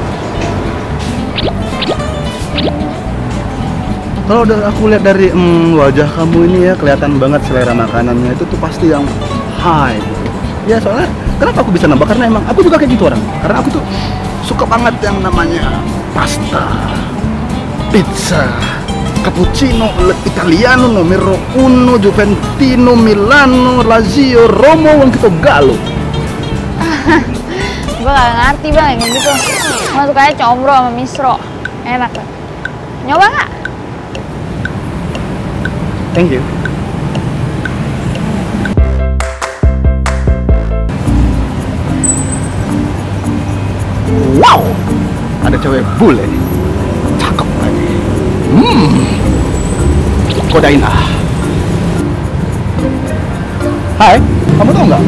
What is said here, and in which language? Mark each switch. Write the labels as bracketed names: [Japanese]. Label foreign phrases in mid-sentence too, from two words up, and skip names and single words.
[Indonesian] Kalau aku lihat dari wajah kamu ini ya, kelihatan banget selera makanannya itu tuh pasti yang high gitu. Ya soalnya kenapa aku bisa nambah, karena emang aku juga kayak gitu orang. Karena aku tuh suka banget yang namanya pasta, pizza, cappuccino, [Italian] italiano, numero uno, [Indonesian] juventino, milano, lazio, romo, wong kita gallo. Gue gak ngerti bang yang gitu. Gue sukanya combro sama misro. Enak kan? Nyoba gak? [English] Thank you. [Indonesian] Wow, ada cewek bule, cakep lagi. Kodain ah. Hai, kamu tahu nggak?